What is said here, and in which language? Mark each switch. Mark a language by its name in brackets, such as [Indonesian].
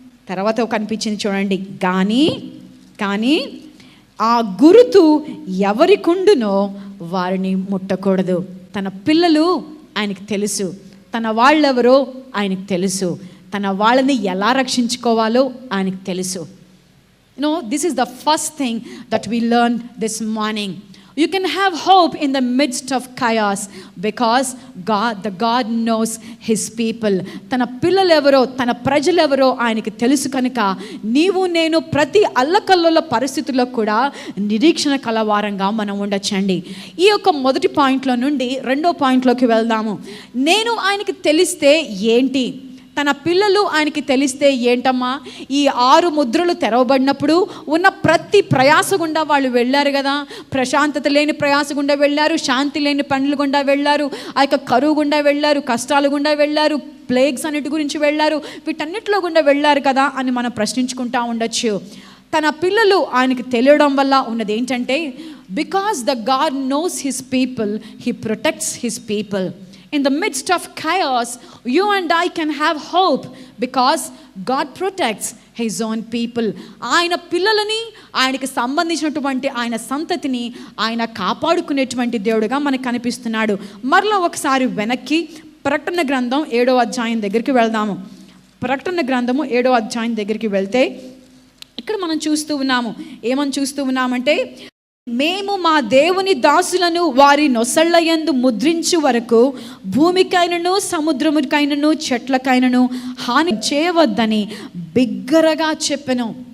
[Telugu] తర్వాత కనిపించింది చూడండి, కానీ ఆ గురుతు ఎవరికుండునో వారిని ముట్టకూడదు. తన పిల్లలు ఆయనకు తెలుసు, తన వాళ్ళెవరో ఆయనకు తెలుసు, తన వాళ్ళని ఎలా రక్షించుకోవాలో ఆయనకు తెలుసు. [English] This is the first thing that we learn this morning. You can have hope in the midst of chaos because God knows his people. [Telugu] తన పిల్లలు ఎవరో, తన ప్రజలు ఎవరో ఆయనకి తెలుసు కనుక నీవు నేను ప్రతి అల్లకల్లోల పరిస్థితుల్లో కూడా నిరీక్షణ కలవారంగా మనం ఉండొచ్చండి. ఈ యొక్క మొదటి పాయింట్లో నుండి రెండో పాయింట్లోకి వెళ్దాము. నేను ఆయనకి తెలిస్తే ఏంటి, తన పిల్లలు ఆయనకి తెలిస్తే ఏంటమ్మా? ఈ 6 ముద్రలు తెరవబడినప్పుడు ఉన్న ప్రతి ప్రయాస గుండా వాళ్ళు వెళ్ళారు కదా. ప్రశాంతత లేని ప్రయాస గుండా వెళ్ళారు, శాంతి లేని పనులు గుండా వెళ్ళారు, ఆ యొక్క కరువు గుండా వెళ్ళారు, కష్టాలు గుండా వెళ్ళారు, ప్లేగ్స్ అన్నిటి గురించి వెళ్ళారు, వీటన్నిటిలో గుండా వెళ్ళారు కదా అని మనం ప్రశ్నించుకుంటా ఉండొచ్చు. తన పిల్లలు ఆయనకి తెలియడం వల్ల ఉన్నది ఏంటంటే, [English] Because the God knows his people, he protects his people. In the midst of chaos, you and I can have hope because God protects his own people. [Telugu] ఆయన పిల్లలని, ఆయనకి సంబంధించినటువంటి ఆయన సంతతిని ఆయన కాపాడుకునేటువంటి దేవుడుగా మనకు కనిపిస్తున్నాడు. మరలా ఒకసారి వెనక్కి ప్రకటన గ్రంథం 7వ అధ్యాయం దగ్గరికి వెళ్దాము. ప్రకటన గ్రంథము 7వ అధ్యాయం దగ్గరికి వెళ్తే ఇక్కడ మనం చూస్తూ ఉన్నాము, ఏమని చూస్తూ ఉన్నామంటే, మేము మా దేవుని దాసులను వారి నొసళ్ళ యందు ముద్రించు వరకు భూమికైనను సముద్రముకైనను చెట్లకైనను హాని చేయవద్దని బిగ్గరగా చెప్పెను.